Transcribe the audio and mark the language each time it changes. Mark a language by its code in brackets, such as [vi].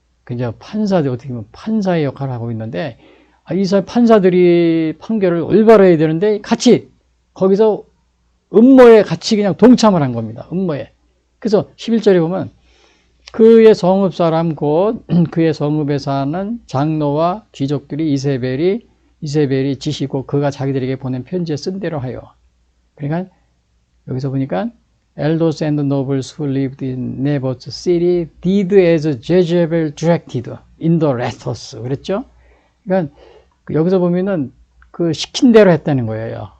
[ko] 이제 판사들이 어떻게 보면 판사의 역할을 하고 있는데, 이 판사들이 판결을 올바로 해야 되는데, 거기서 음모에 같이 그냥 동참을 한 겁니다. 음모에. 그래서 11절에 보면, 그의 성읍 사람 곧 그의 성읍에 사는 장로와 귀족들이 이세벨이 지시고 그가 자기들에게 보낸 편지에 쓴 대로 하여. 그러니까 여기서 보니까 [en] elders and nobles who lived in Naboth's city did as Jezebel directed in the letters. [ko] 그랬죠? 그러니까 여기서 보면은 그 시킨 대로 했다는 거예요.